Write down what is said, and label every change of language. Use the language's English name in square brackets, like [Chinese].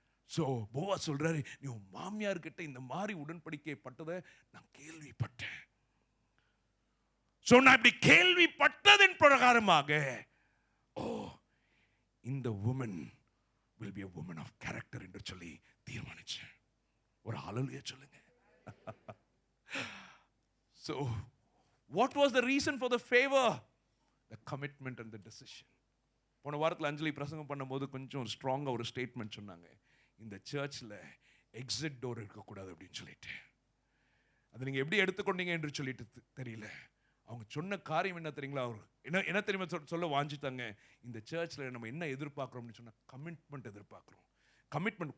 [Tamil] So Boaz சொல்றாரு, நீ உன் மாமியார் கிட்ட இந்த மாதிரி உடன்படிக்கை பட்டதை நான் கேள்விப்பட்டேன். சோ நான் இப்படி கேள்விப்பட்டதன் பிரகாரமாக, ஓ இந்த [English] woman will be a woman of character [Tamil] என்று சொல்லி தீர்மானிச்சேன். ஒரு ஹல்லேலூயா சொல்லுங்க. [English] So what was the reason for the favor? The commitment and the decision. [Tamil] போன வாரத்தில் அஞ்சலி பிரசங்கம் பண்ணும்போது கொஞ்சம் ஸ்ட்ராங்காக ஒரு ஸ்டேட்மெண்ட் சொன்னாங்க, இந்த சர்ச்சில் எக்ஸிட் டோர் இருக்கக்கூடாது அப்படின்னு சொல்லிட்டு. அதை நீங்கள் எப்படி எடுத்துக்கொண்டீங்க என்று சொல்லிட்டு தெரியல. அவங்க சொன்ன காரியம் என்ன தெரியுங்களா? அவர் என்ன தெரியுமா சொல்ல வாஞ்சித்தாங்க, இந்த சர்ச்சில் நம்ம என்ன எதிர்பார்க்குறோம் அப்படின்னு சொன்னால் கமிட்மெண்ட் எதிர்பார்க்குறோம். கமிட்மெண்ட்.